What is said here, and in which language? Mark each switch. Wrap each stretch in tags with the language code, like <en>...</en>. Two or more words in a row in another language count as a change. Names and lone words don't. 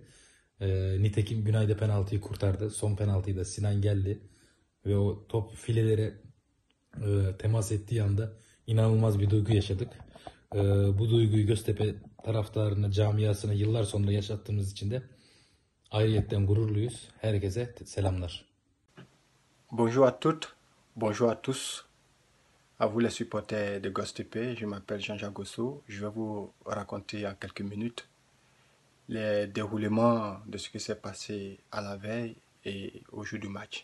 <tr>Nitekim Günay da penaltıyı kurtardı. Son penaltıyı da Sinan geldi. Ve o top filelere temas ettiği anda inanılmaz bir duygu yaşadık. Bu duyguyu Göztepe taraftarına, camiasına yıllar sonra yaşattığımız için de ayrıyetten gururluyuz. Herkese selamlar.</tr> <fr>Bonjour à toutes, bonjour à tous, à vous les supporters de Göztepe. Je m'appelle Jean-Jacques Gosso. Je vais vous raconter en quelques minutes les déroulements de ce qui s'est passé à la veille et au jour du match.</fr>